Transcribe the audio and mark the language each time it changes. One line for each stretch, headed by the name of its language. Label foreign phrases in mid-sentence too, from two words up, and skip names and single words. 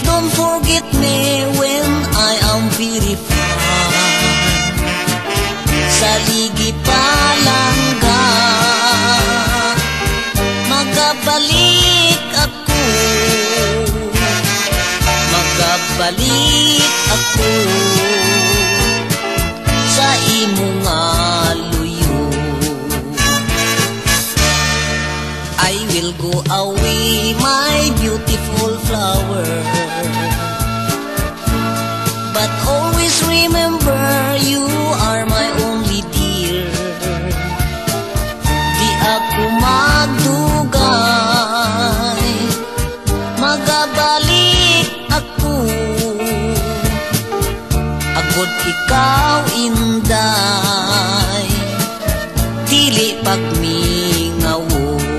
English: forget me when I am very far.
Hiligaynon: Sa ligi palangga, magabalik ako, magabalik ako sa imo nga luyo.
English: I will go away, my beautiful flower, but always remember you are my only dear.
Hiligaynon: Di ako magdugay, magabalik ako, agod ikaw inday, dili pagmingawon.